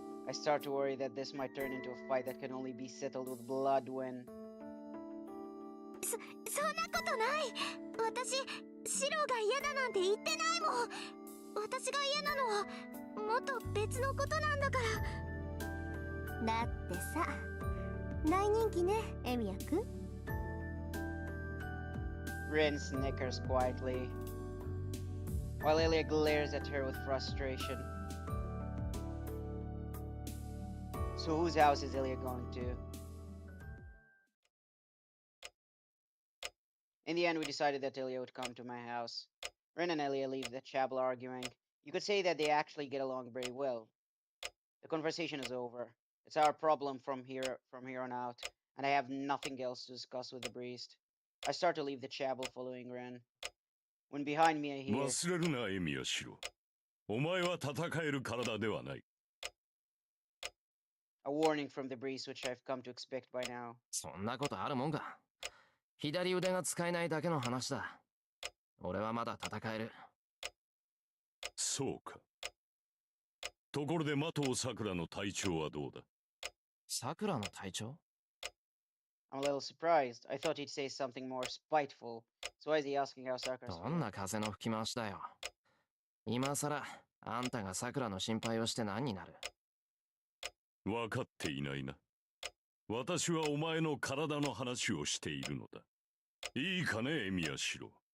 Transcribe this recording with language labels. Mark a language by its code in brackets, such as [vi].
[en] I start to worry that this might turn into a fight that can only be settled with blood when... [ja] そんなことない。私、シロが嫌だなんて言ってないもん。私が嫌なのはもっと別のことなんだから。だってさ、大人気ね、エミヤくん。 [en] Rin snickers quietly, while Elia glares at her with frustration. So whose house is Elia going to? In the end, we decided that Elia would come to my house. Rin and Elia leave the chapel arguing. You could say that they actually get along very well. The conversation is over. It's our problem from here on out, and I have nothing else to discuss with the priest. I start to leave the chapel following Ren. When behind me I hear... [ja] 忘れるな、エミヤシロ。お前は戦える体ではない。 [en] A warning from the priest, which I've come to expect by now. [ja] そんなことあるもんか。左腕が使えないだけの話だ。俺はまだ戦える。そうか。ところで麻藤さくらの体調はどうだ？さくらの体調？ [en] I'm a little surprised. I thought he'd say something more spiteful. So why is he asking how Sakura's [ja] どんな風の吹き回しだよ。今さらあんたがさくらの心配をして何になる？分かっていないな。私はお前の体の話をしているのだ。いいかね、エミヤシロ。